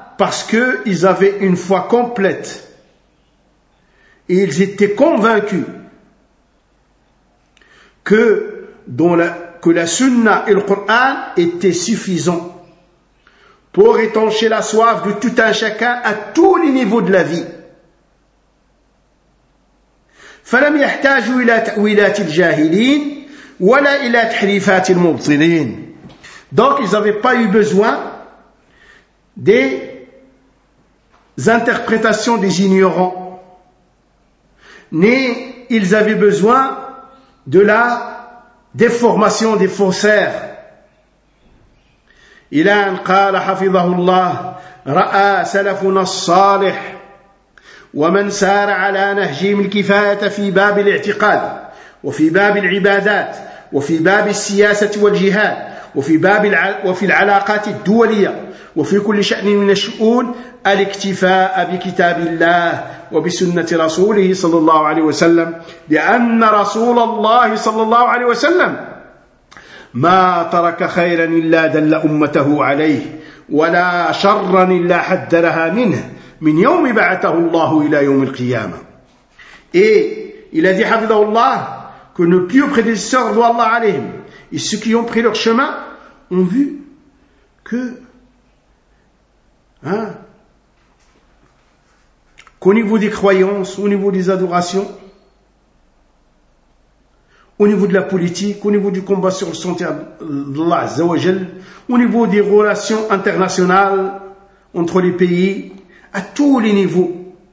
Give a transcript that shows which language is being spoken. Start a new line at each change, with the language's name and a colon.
French: Parce que ils avaient une foi complète. Et ils étaient convaincus que la Sunna et le Coran étaient suffisants pour étancher la soif de tout un chacun à tous les niveaux de la vie.
Arabic: فلم يحتاجوا إلى تأويلات الجاهلين ولا إلى تحريفات المبطلين.
French: Donc ils n'avaient pas eu besoin des interprétations des ignorants. Mais ils avaient besoin de la déformation des faussaires.
Arabic: Il a un قال حفظه الله رأى سلفنا الصالح ومن سار على نهجهم الكفاية في باب الاعتقاد وفي باب العبادات وفي باب السياسة والجهاد وفي العلاقات الدولية وفي كل شأن من الشؤون الاكتفاء بكتاب الله وبسنة رسوله صلى الله عليه وسلم لأن رسول الله صلى الله عليه وسلم ما ترك خيرا إلا دل أمته عليه ولا شرا إلا حذرها منه من يوم بعثه الله إلى يوم القيامة. إيه إلى ذي حفظه الله كن بيو بخدسر والله عليهم.
French: Et ceux qui ont pris leur chemin ont vu que, hein, qu'au niveau des croyances, au niveau des adorations, au niveau de la politique, au niveau du combat sur le sentier d'Allah Azza wa Jal, au niveau des relations internationales entre les pays, à tous les niveaux,